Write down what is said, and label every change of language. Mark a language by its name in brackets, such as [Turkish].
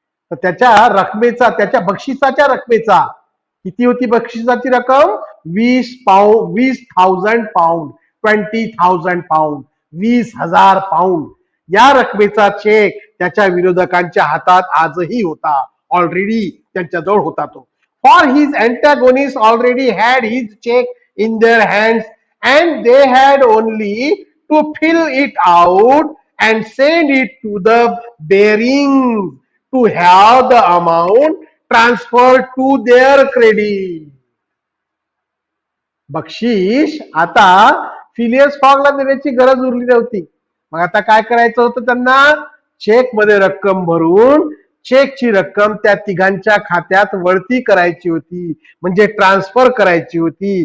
[Marathi] तर त्याच्या रकमेचा, त्याच्या बक्षिसाच्या रकमेचा, किती होती बक्षिसाची रक्कम? 20,000 पाऊंड, 20,000 पाऊंड, 20,000 पाऊंड. या रकमेचा चेक त्याच्या विरोधकांच्या हातात आजही होता. ऑलरेडी त्यांच्याजवळ होता तो. [English] For his antagonists already had his check in their hands, and they had only to fill it out and send it to the bearings to have the amount transferred to their credit. [Marathi] बक्षीस आता Phileas फॉगला देण्याची गरज उरली नव्हती. मग आता काय करायचं होतं त्यांना? चेक मध्ये रक्कम भरून चेकची रक्कम त्या 3घांच्या खात्यात वळती करायची होती, म्हणजे ट्रान्सफर करायची होती.